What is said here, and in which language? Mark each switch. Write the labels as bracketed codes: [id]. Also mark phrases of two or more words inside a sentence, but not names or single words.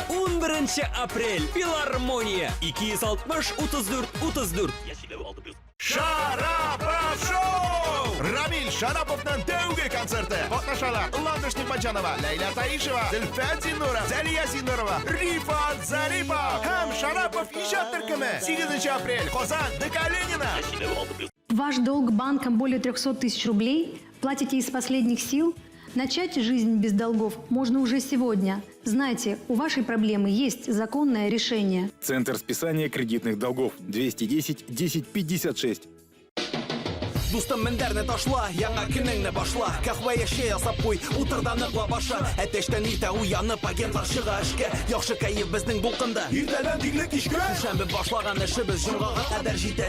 [tt] 11 апрель филармония 260-34-34. Шарапов шоу! Рамил Шараповның тәүге концерты. Катнашалар Ландыш Непанчанова, Ләйлә Таишева, Зөлфәт Зиннуров, Зәлия Зиннурова, Рифат Зарипов һәм Шарапов иҗат төркеме. 8 апрель Казан ДК Ленина. [ru] Ваш долг банкам более 300 тысяч рублей? Платите из последних сил? Начать жизнь без долгов можно уже сегодня. Знайте, у вашей проблемы есть законное решение. Центр списания кредитных долгов 210 10 56. [tt] Дустым мендәрне ташла, яңа көнеңне башла. Кахва яшә ясап куй, утырда ныгла баша. Әтәштән иртә уянып, агентлар чыга эшкә. Яхшы кайф безнең булкында. Иртәдән тикле кичкә. Шәмбе башлаган эшебез җомгага кадәр җитә.